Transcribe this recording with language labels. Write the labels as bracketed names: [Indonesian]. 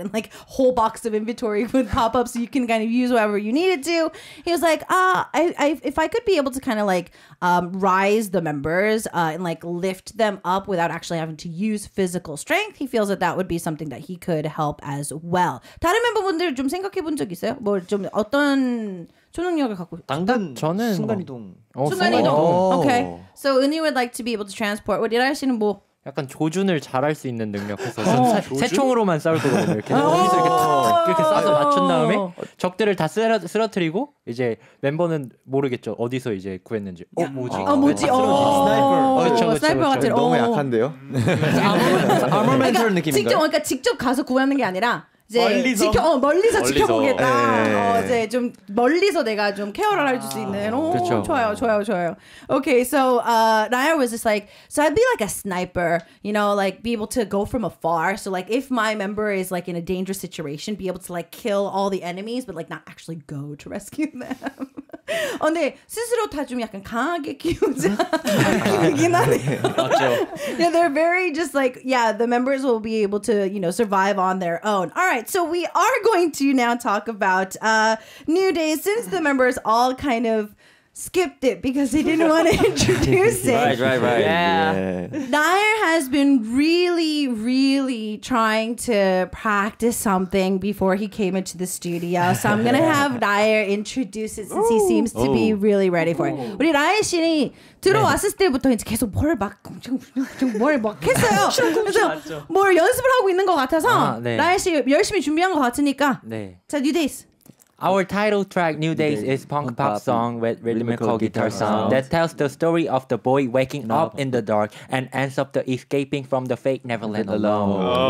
[English] And like whole box of inventory with pop ups so you can kind of use whatever you needed to. He was like, if I could be able to kind of like rise the members and like lift them up without actually having to use physical strength, he feels that would be something that he could help as well. [Korean] 다른 멤버분들 좀 생각해 본 적 있어요? 뭐 좀 어떤 초능력을 갖고 당근 저는 순간이동. 순간이동. [English] Okay. So Uni would like to be able to transport. [Korean] 디라이 씨는 뭐? 약간 조준을 잘할 수 있는 능력해서 새총으로만 싸울 거거든요. 이렇게 여기서 이렇게 탁 이렇게 쏴서 맞춘 다음에 적들을 다 쓰러뜨리고 이제 멤버는 모르겠죠. 어디서 이제 구했는지. 뭐지? 스나이퍼. 스나이퍼 같은. 너무 약한데요? 아머멘털 느낌인가요? 그러니까 직접 가서 구하는 게 아니라 이제 멀리서 지켜보겠다. 이제 좀 멀리서 내가 좀 케어를 해줄 수 있는. 그렇죠. 좋아요. [English] Okay, so Naya was just like, so I'd be like a sniper, like be able to go from afar. So like if my member is like in a dangerous situation, be able to like kill all the enemies, but like not actually go to rescue them. [Korean] 근데 스스로 다 좀 약간 강하게 키우자 키우긴 하네요. 맞죠. [English] Yeah, they're very just like, the members will be able to, survive on their own. All right, so we are going to now talk about New Days, since the members all kind of skipped it because they didn't want to introduce it. Right. Yeah. Nair has been really trying to practice something before he came into the studio. So I'm gonna have Ryan introduce it since he seems to be really ready for it. [Korean] 우리 라이 씨는 들어왔을 때부터 이제 계속 뭘 막 했어요. 그래서 뭘 연습을 하고 있는 것 같아서 라이 씨 열심히 준비한 것 같으니까. 네. 자, DAYZ. [English] Our title track, New Days, is punk pop song with rhythmical guitar sound that tells the story of the boy waking up in the dark and ends up the escaping from the fate never let alone.